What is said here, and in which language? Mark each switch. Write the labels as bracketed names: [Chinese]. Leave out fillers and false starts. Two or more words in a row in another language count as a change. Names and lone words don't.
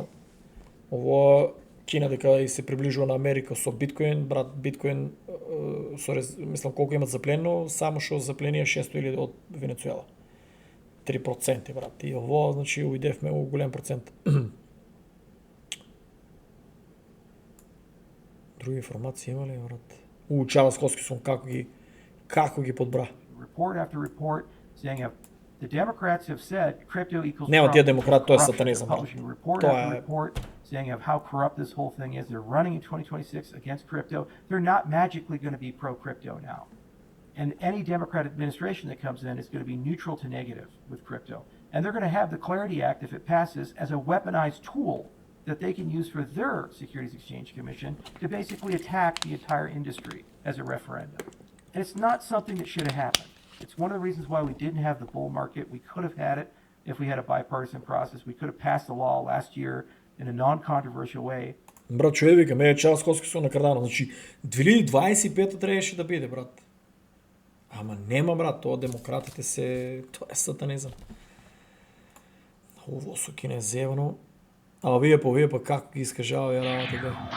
[Macedonian] Ово Кина дека и се приближува на Америка со биткоин, брат, биткоин мислам колку имат заплено, само што запленија 600.000 од Венецуела. 3%, брат. И ово, значи, уидевме у голем процент. Други информации има ли, брат? Чарлс Хоскинсон како ги подбра. [English] Report after report saying the Democrats have said crypto equals [Macedonian] Нема тие демократи, тоа е сатанизам. [English] Publishing report after report saying of how corrupt this whole thing is. They're running in 2026 against crypto. They're not magically going to be pro-crypto now. And any Democrat administration that comes in is going to be neutral to negative with crypto. And they're going to have the Clarity Act, if it passes, as a weaponized tool that they can use for their Securities Exchange Commission to basically attack the entire industry as a referendum. And it's not something that should have happened. It's one of the reasons why we didn't have the bull market. We could have had it if we had a bipartisan process. We could have passed the law last year in a non-controversial way. [Macedonian] Брат, човек вика, ме е Чарлс Хоскинсон на Кардано. Значи, 2025 требаше да биде, брат. Ама нема, брат, тоа демократите се... Тоа е сатанизам. Ово со Кина е зевано. Ама вие па како ги искажава ја работи, бе.